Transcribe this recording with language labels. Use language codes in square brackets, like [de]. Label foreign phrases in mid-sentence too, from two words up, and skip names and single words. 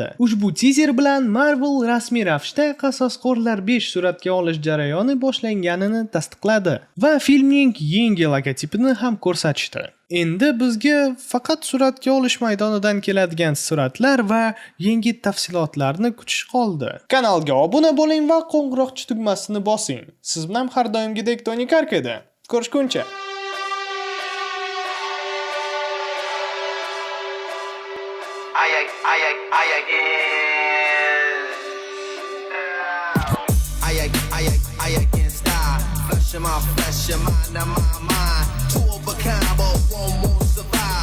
[uz] Ushbu teaser bilan Marvel rasmiy ravishda Qasosqo'rlar 5 suratga olish jarayoni boshlanganini tasdiqladi va filmning yangi logotipini ham ko'rsatishdi. Endi bizga faqat suratga olish maydonidan keladigan suratlar va yangi tafsilotlarni kutish qoldi. Kanalga obuna bo'ling va qo'ng'iroqcha tugmasini bosing. Siz bilan har doimgidek Tony Karkada. Ko'rishguncha. [en] My flesh, your mind, my mind. Two of a kind, but one won't survive.